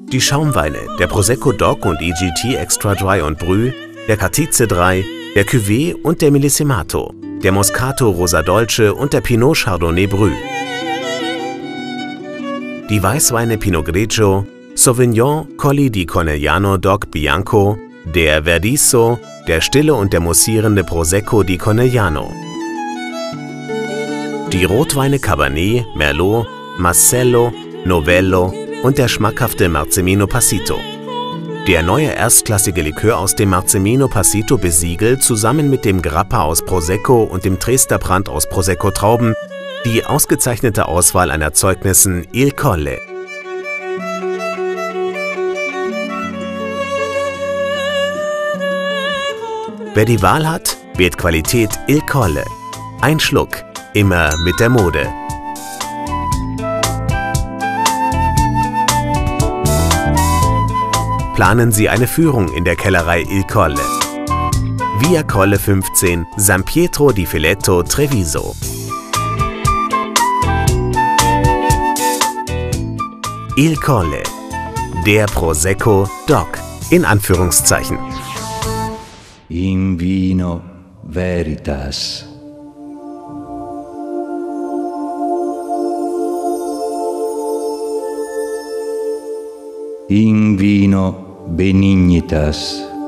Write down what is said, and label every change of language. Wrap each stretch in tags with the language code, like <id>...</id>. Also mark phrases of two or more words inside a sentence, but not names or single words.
<de>Die Schaumweine, der</de> <it>Prosecco DOC</it> <de>und EGT Extra Dry und Brut, der Cartize 3, der Cuvée und der Millesimato, der</de> <it>Moscato Rosa Dolce</it> <de>und der</de> <it>Pinot Chardonnay Brut.</it> <de>Die Weißweine</de> <it>Pinot Grigio, Sauvignon Colli di Conegliano DOC Bianco,</it> <de>der Verdiso, der stille und der moussierende</de> <it>Prosecco di Conegliano.</it> <de>Die Rotweine Cabernet, Merlot, Marcello, Novello und der schmackhafte</de> <it>Marzemino Passito.</it> <de>Der neue erstklassige Likör aus dem</de> <it>Marzemino Passito</it> <de>besiegelt zusammen mit dem Grappa aus Prosecco und dem Dresdner Brand aus Prosecco-Trauben die ausgezeichnete Auswahl an Erzeugnissen</de> <it>Il Colle.</it> <de>Wer die Wahl hat, wählt Qualität</de> <it>Il Colle.</it> <de>Ein Schluck, immer mit der Mode. Planen Sie eine Führung in der Kellerei</de> <it>Il Colle. Via Colle 15, San Pietro di Filetto,</it> <de>Treviso.</de> <it>Il Colle,</it> <de>der</de> <it>Prosecco DOC,</it> <de>in Anführungszeichen.</de> <la>In vino veritas. In vino benignitas.</la>